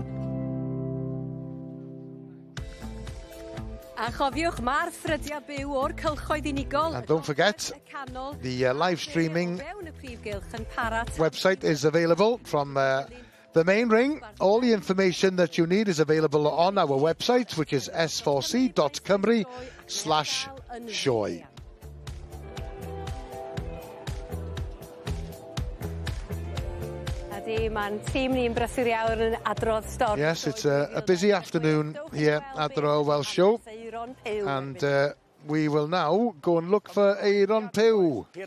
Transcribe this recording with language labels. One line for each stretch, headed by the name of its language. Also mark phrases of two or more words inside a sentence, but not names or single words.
English: And don't forget, the live streaming website is available from the main ring. All the information that you need is available on our website, which is s4c.cymru/Sioe. Yes, it's a busy afternoon here at the Royal Welsh Show, and we will now go and look for Eiron Pew.